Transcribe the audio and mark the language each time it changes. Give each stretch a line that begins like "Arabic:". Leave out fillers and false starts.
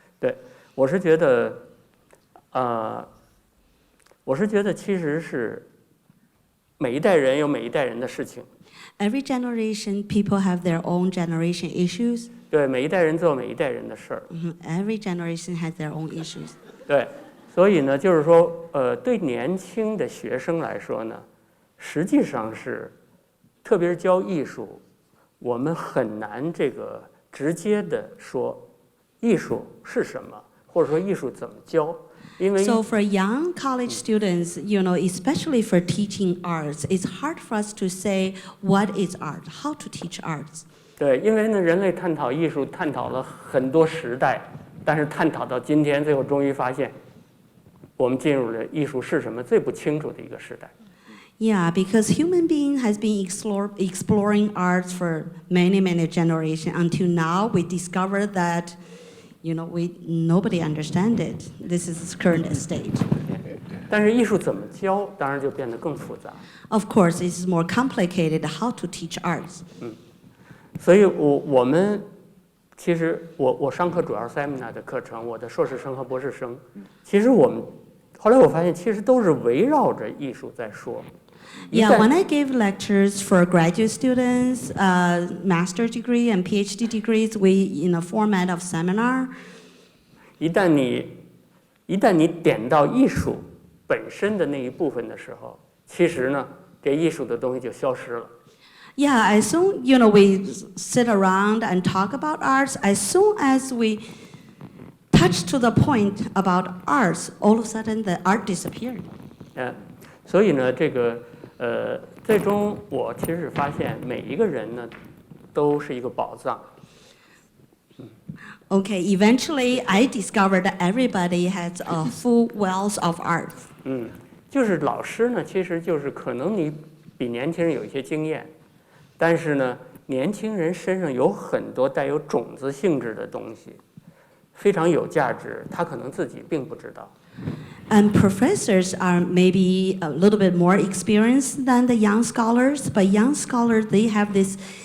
Chinese: 对，我是觉得其实是每一代人有每一代人的事情，
English: every generation, people have their own generation issues.
Chinese: 对，每一代人做每一代人的事儿，
English: Every generation has their own issues.
Chinese: 对，所以呢，就是说，对年轻的学生来说呢，实际上是，特别是教艺术，我们很难这个直接的说艺术是什么，或者说艺术怎么教，因为
English: So for young college students, especially for teaching arts, it's hard for us to say what is art, how to teach arts.
Chinese: 对，因为呢，人类探讨艺术探讨了很多时代，但是探讨到今天，最后终于发现，我们进入了艺术是什么最不清楚的一个时代。
English: Yeah, because human being has been exploring arts for many, many generations. Until now, we discovered that, nobody understands it. This is its current state.
Chinese: 但是艺术怎么教，当然就变得更复杂。
English: Of course, it's more complicated how to teach arts.
Chinese: 所以我们其实我上课主要是 seminar 的课程，我的硕士生和博士生，其实我们后来我发现其实都是围绕着艺术在说。
English: Yeah, when I gave lectures for graduate students, master degree and PhD degrees, we in a format of seminar.
Chinese: 一旦你点到艺术本身的那一部分的时候，其实呢，这艺术的东西就消失了。
English: Yeah, as soon we sit around and talk about arts, as soon as we touch to the point about arts, all of a sudden the art disappeared.
Chinese: 所以呢，这个最终我其实发现每一个人呢都是一个宝藏。
English: Okay, eventually I discovered that everybody has a full wealth of art.
Chinese: 就是老师呢，其实就是可能你比年轻人有一些经验，但是呢，年轻人身上有很多带有种子性质的东西，非常有价值，他可能自己并不知道。
English: And professors are maybe a little bit more experienced than the young scholars, but young scholars, they have this